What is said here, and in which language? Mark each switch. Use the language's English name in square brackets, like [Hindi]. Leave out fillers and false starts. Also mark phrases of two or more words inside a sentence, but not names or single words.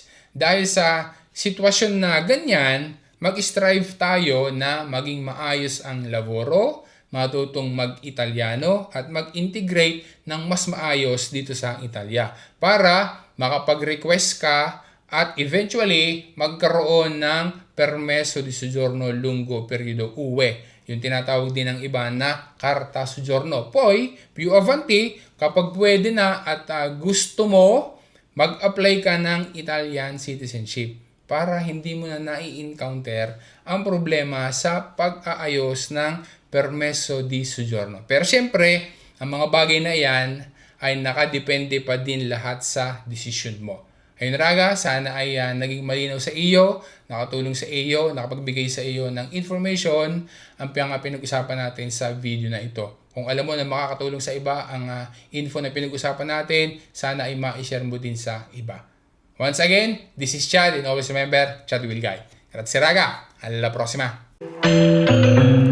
[Filipino] Dahil sa sitwasyon na ganyan, mag-strive tayo na maging maayos ang laboro, matutong mag-Italiano at mag-integrate ng mas maayos dito sa Italia para makapag-request ka at eventually magkaroon ng [Italian] permeso di soggiorno lungo periodo UE. [Filipino] Yung tinatawag din ng iba na [Italian] carta soggiorno. Poi, più avanti, [Filipino] kapag pwede na at gusto mo, mag-apply ka ng [English] Italian citizenship [Filipino] para hindi mo na nai-encounter ang problema sa pag-aayos ng [Italian] permeso di soggiorno. [Filipino] Pero siyempre, ang mga bagay na yan ay nakadepende pa din lahat sa decision mo. Ayun Raga, sana ay naging malinaw sa iyo, nakatulong sa iyo, nakapagbigay sa iyo ng information ang pinag-usapan natin sa video na ito. Kung alam mo na makakatulong sa iba ang info na pinag-usapan natin, sana ay ma-share mo din sa iba. [English] Once again, this is Chad and always remember, Chad will guide. [Italian] Grazie Raga, alla prossima!